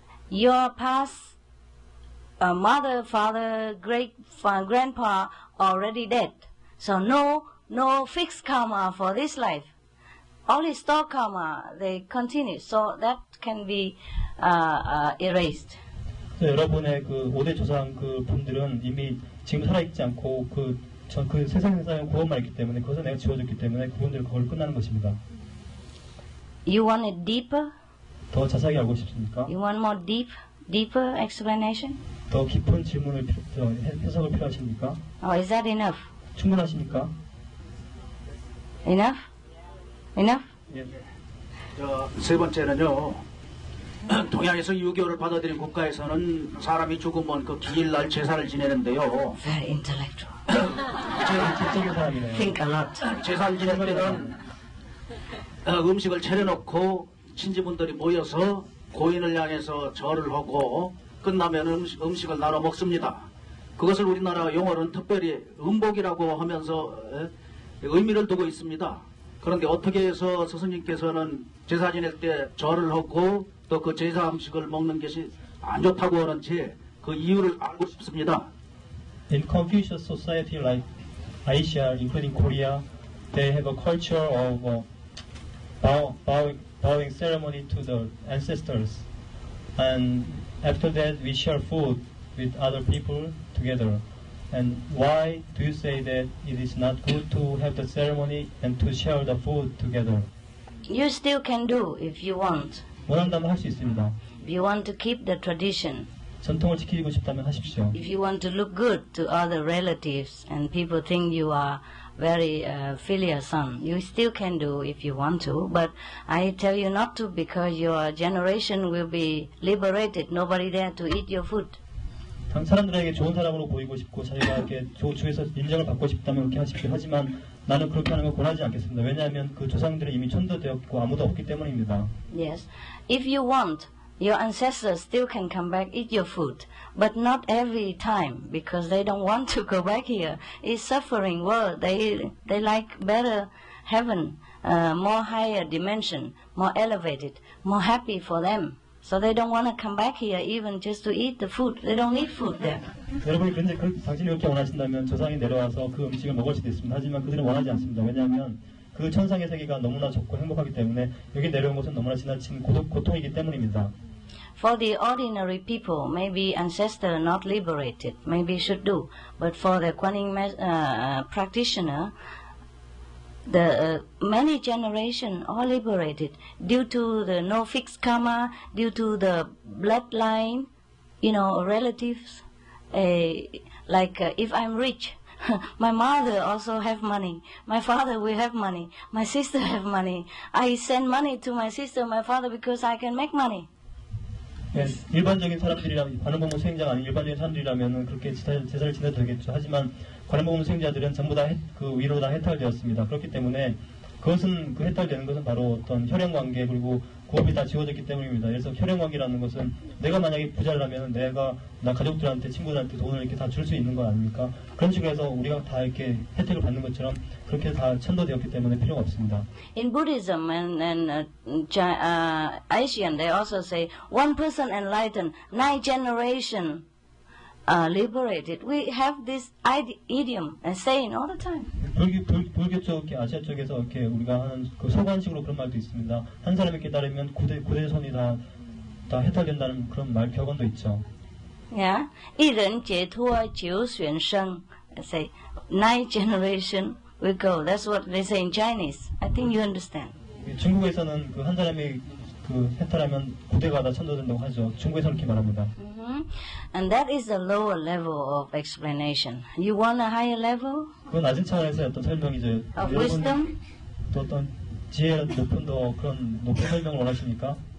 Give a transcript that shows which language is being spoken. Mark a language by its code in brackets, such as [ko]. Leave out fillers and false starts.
[en] Your past mother, father, great grandpa already dead. So no fixed karma for this life. Only store karma, they continue. So that can be erased. [ko] 여러분의 그 5대 조상 그 분들은 이미 지금 살아있지 않고 그 세상에 쌓인 구원만 있기 때문에 그것을 내가 지워줬기 때문에 그분들 그걸 끝나는 것입니다. [en] You want it deeper? [ko] 더 자세하게 알고 싶습니까? [en] You want more deeper explanation? [ko] 더 깊은 질문을 해석을 필요하십니까? [en] Or is that enough? [ko] 충분하십니까? [en] Enough? [ko] 예. 세 번째는요. 동양에서 유교를 받아들인 국가에서는 사람이 죽으면 그 기일날 제사를 지내는데요. [en] Very intellectual. [ko] 지적인 사람이네요. [en] Think a lot. [ko] 제사를 지낼 때는 음식을 차려놓고 친지분들이 모여서 고인을 향해서 절을 하고 끝나면 음식을 나눠 먹습니다. 그것을 우리나라 용어는 특별히 음복이라고 하면서 의미를 두고 있습니다. 그런데 어떻게 해서 스승님께서는 제사 지낼 때 절을 하고 또 그 제사 음식을 먹는 것이 안 좋다고 하는지 그 이유를 알고 싶습니다. [en] In Confucius society like Asia, including Korea, they have a culture of bowing ceremony to the ancestors, and after that we share food with other people together. And why do you say that it is not good to have the ceremony and to share the food together? You still can do if you want. [ko] 원한다면 할 수 있습니다. [en] If you want to keep the tradition. [ko] 전통을 지키고 싶다면 하십시오. [en] If you want to look good to other relatives and people think you are very filial son, you still can do if you want to. But I tell you not to because your generation will be liberated. Nobody there to eat your food. [ko] 사람들에게 좋은 사람으로 보이고 싶고 자기가 이렇게 주에서 인정을 받고 싶다면 그렇게 하십시오. 하지만 나는 그렇게 하는 걸 권하지 않겠습니다. 왜냐하면 그 조상들은 이미 천도되었고 아무도 없기 때문입니다. [en] Yes. If you want, your ancestors still can come back, eat your food. But not every time because they don't want to go back here. It's suffering world. They like better heaven, more higher dimension, more elevated, more happy for them. So they don't want to come back here even just to eat the food. They don't need food there. [ko] 여러분이 근데 당신이 그렇게 원하신다면 조상이 내려와서 그 음식을 먹을 수도 있습니다. 하지만 그들은 원하지 않습니다. 왜냐하면 그 천상의 세계가 너무나 좋고 행복하기 때문에 여기 내려온 것은 너무나 지나친 고통이기 때문입니다. [en] For the ordinary people, maybe ancestor not liberated, maybe should do. But for the Kuan Yin practitioner, the many generations are liberated due to the no fixed karma, due to the bloodline, relatives. If I'm rich, my mother also have money. My father will have money. My sister have money. I send money to my sister, my father, because I can make money. [ko] 네, 일반적인 사람들이라면 관음법문 수행자가 아닌 일반적인 사람들이라면 그렇게 제사를 지내도 되겠죠. 하지만 관음법문 수행자들은 전부 다 그 위로 다 해탈되었습니다. 그렇기 때문에 그것은 그 해탈되는 것은 바로 어떤 혈연관계 그리고 고업이 다 지워졌기 때문입니다. 그래서 혈연관계라는 것은 내가 만약에 부자라면 내가 나 가족들한테 친구들한테 돈을 이렇게 다 줄 수 있는 거 아닙니까? 그런 식으로 해서 우리가 다 이렇게 혜택을 받는 것처럼 그렇게 다 천도되었기 때문에 필요가 없습니다. [en] In Buddhism and Asian, they also say one person enlightened, 9 generation liberated. We have this idiom and saying all the time. [ko] 불교 쪽, 아시아 쪽에서 이렇게 우리가 하는 그 소관식으로 그런 말도 있습니다. 한 사람이 깨달으면 고대손이 다 해탈된다는 그런 말 격언도 있죠. [en] Yeah, [zh] 一人解脱九玄生. [en] Say 9 generation will go. That's what they say in Chinese. I think you understand. [ko] 중국에서는 그 한 사람이 그 해탈하면 고대가 다 천도된다고 하죠. 중국에서 그렇게 말합니다. [en] And that is the lower level of explanation. You want a higher level? [ko] 그건 낮은 차원에서의 어떤 설명이죠. [en] Of wisdom? [ko] 또 어떤 지혜의 높은 더 그런 높은 설명을 원하십니까?